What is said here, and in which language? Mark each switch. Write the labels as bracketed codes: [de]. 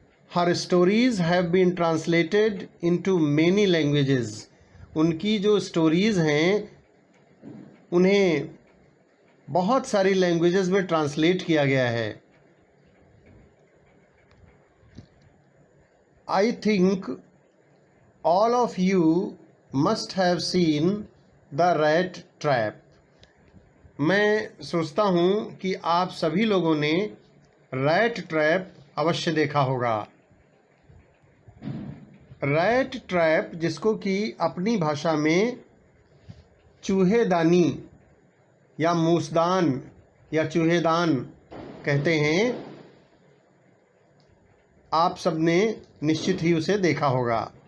[en] Her stories have been translated into many languages. [hi] उनकी जो stories हैं उन्हें बहुत सारी लैंग्वेजेस में ट्रांसलेट किया गया है। [en] I think all of you must have seen the rat trap. [hi] मैं सोचता हूँ कि आप सभी लोगों ने रैट ट्रैप अवश्य देखा होगा। रैट ट्रैप, जिसको कि अपनी भाषा में चूहेदानी या मूसदान या चूहेदान कहते हैं, आप सब ने निश्चित ही उसे देखा होगा।